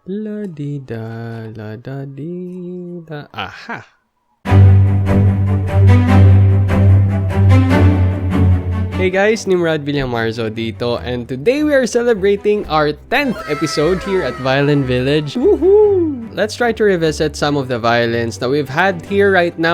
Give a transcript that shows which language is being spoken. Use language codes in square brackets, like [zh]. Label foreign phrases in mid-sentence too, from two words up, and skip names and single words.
[en] La di da, la da di da. Aha! Hey guys, Nimrod Villamarzo dito, and today we are celebrating our 10th episode here at Violin Village. Woohoo! Let's try to revisit some of the violins that we've had here right now.